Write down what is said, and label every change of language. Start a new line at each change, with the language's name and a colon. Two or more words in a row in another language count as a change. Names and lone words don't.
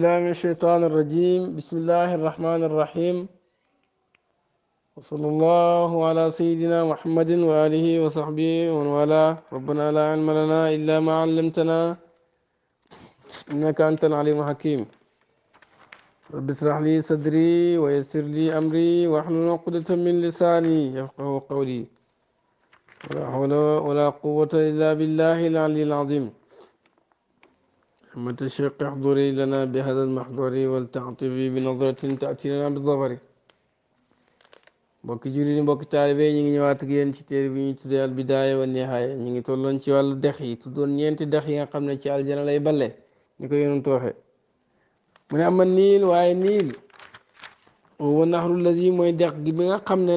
Arabic: الشيطان الرجيم بسم الله الرحمن الرحيم وصلى الله على سيدنا محمد وآله وصحبه ومن والاه ربنا لا علم لنا إلا ما علمتنا إنك أنت العليم الحكيم رب اشرح لي صدري ويسر لي أمري واحلل عقدة من لساني يفقه قولي ولا حول ولا قوة إلا بالله العلي العظيم أحمد الشيخ احضري لنا بهذا المحضر ولتعطفي بنظرة تأتي لنا بالظفر
Wolof: mbokki jullit yi mbokki taalibe ñu ngi ñëwaat ak yéen ci téere bi ñu tuddee al bidaaya wa nihaaya ñu ngi tolloon ci wàllu dex yi tuddoon ñeenti dex yi nga xam ne ci aljana lay balle ñu ko yénoon tooxe mu ne ama niil waaye niil wa naxru lazi mooy dex gi bi nga xam ne